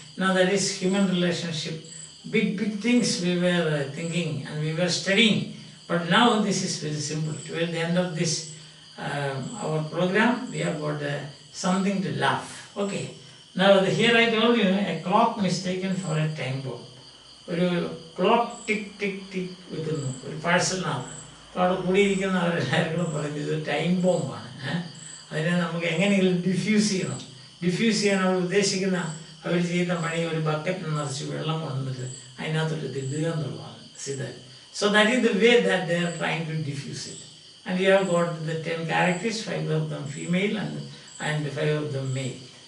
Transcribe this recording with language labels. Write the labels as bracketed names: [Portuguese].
[English] Now that is human relationship. Big things we were thinking and we were studying. But now this is very simple. Toward the end of this our program, we have got something to laugh. Okay. Now here I told you a clock mistaken for a time bomb. [Malayalam] ഒരു clock ടിക് വെക്കുന്നു ഒരു പാഴ്സലിനകത്ത്. അപ്പോൾ അവിടെ കൂടിയിരിക്കുന്നവരെല്ലാവരും കൂടെ പറഞ്ഞു ഇത് time ബോംബാണ്. അതിനെ നമുക്ക് എങ്ങനെയെങ്കിലും ഡിഫ്യൂസ് ചെയ്യാൻ അവർ ഉദ്ദേശിക്കുന്ന അവർ ചെയ്യുന്ന പണി ഒരു ബക്കറ്റ് നിറച്ച് വെള്ളം കൊണ്ടുവന്നിട്ട് അതിനകത്തോട്ട് തിടുക എന്നുള്ളതാണ്. [English] So that is the way that they are trying to diffuse it. And you have got the 10 characters, 5 of them female and 5 of them male.